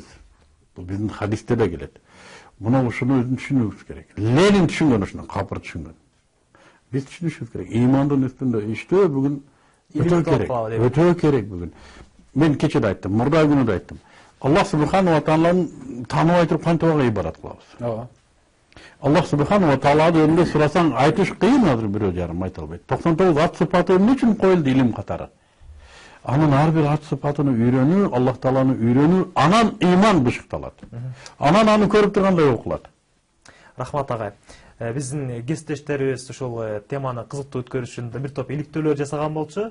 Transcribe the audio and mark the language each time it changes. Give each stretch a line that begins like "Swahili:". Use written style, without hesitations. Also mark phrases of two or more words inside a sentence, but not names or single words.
Kyrgyz: Бул биздин хадисте да келет. Мына ушуну өзүн түшүнүүбүз керек. Ленин түшүнгөн ушуну, капыр түшүнгөн. Биз түшүнүшүбүз керек. Имандын үстүндө иштөө бүгүн өтө керек бүгүн. Мен кече да айттым, мурда күнү да айттым. Аллах Субхану ва Тааланы тааныбай туруп кантип ибадат кылабыз? Ооба. Аллах Субхану ва Тааланы önünde сурасаң айтыш кыйын, азыр бирөө жарым айта албайт. 99 ат сыпаты эмне үчүн коюлду илим катары? Анын ар бир ат сыпатыны үйрөнүү, Аллах Тааланы үйрөнүү, анан иман бышыкталат. Анан аны көрүп тургандай окулат. Рахмат агай. Биздин кесиптештерибиз ушул теманы кызыктуу өткөрүш үчүн бир топ иликтөөлөр жасаган болчу.